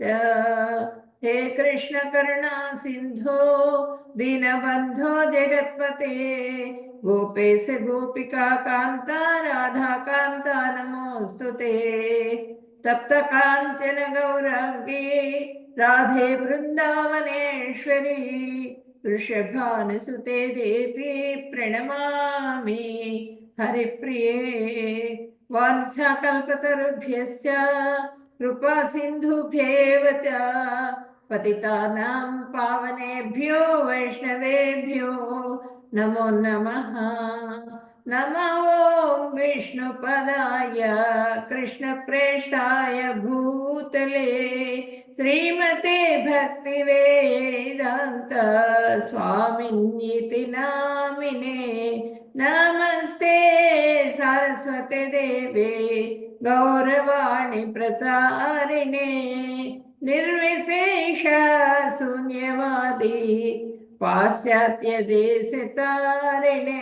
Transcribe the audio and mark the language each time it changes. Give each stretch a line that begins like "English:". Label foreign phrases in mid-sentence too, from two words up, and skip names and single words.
Sanskrit: హే కృష్ణ కరుణా సింధో దీనబంధో జగత్పతే గోపేశ గోపికా కాంత రాధా కాంత నమోస్తుతే. తప్త కాంచన గౌరాంగే రాధే బృందావనేశ్వరి వృషభానుసుతే దేవి ప్రణమామి హరిప్రియే. వాంఛాకల్పతరుభ్యశ్చ కృపా సింధుభ్యేవ చ పతితానాం పావనేభ్యో వైష్ణవేభ్యో నమో నమః. నమో ఓం విష్ణుపదాయ కృష్ణప్రేష్ఠాయ భూతలే శ్రీమతే భక్తివేదాంత స్వామిన్యితి నామినే. నమస్తే సరస్వతి దేవే గౌరవాణి ప్రచారిణే నిర్విశేష శూన్యవాది పాశ్చాత్య దేశతారిణే.